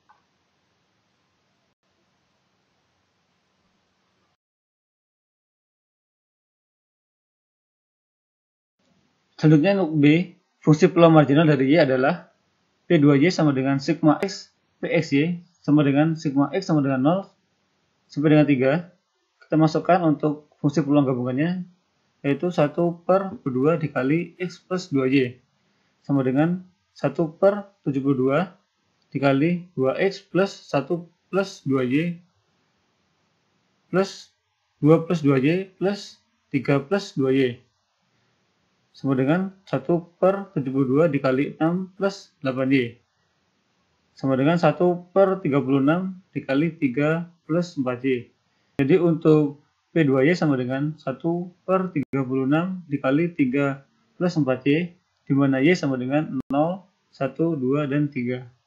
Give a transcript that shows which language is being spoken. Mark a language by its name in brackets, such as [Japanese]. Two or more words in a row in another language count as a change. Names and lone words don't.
[Indonesian] Selanjutnya untuk B, fungsi peluang marginal dari Y adalah P2Y sama dengan sigma X PXY sama dengan sigma X sama dengan 0 sampai dengan 3. Kita masukkan untuk fungsi peluang gabungannya, yaitu 1/2 dikali X plus 2Y sama dengan 1/72 dikali 2X plus 1 plus 2Y plus 2 plus 2Y plus 3 plus 2Y sama dengan 1/72 dikali 6 plus 8Y sama dengan 1/36 dikali 3 plus 4Y. Jadi untuk P2Y sama dengan 1/36 dikali 3 plus 4Y, di mana Y sama dengan 0, 1, 2, dan 3.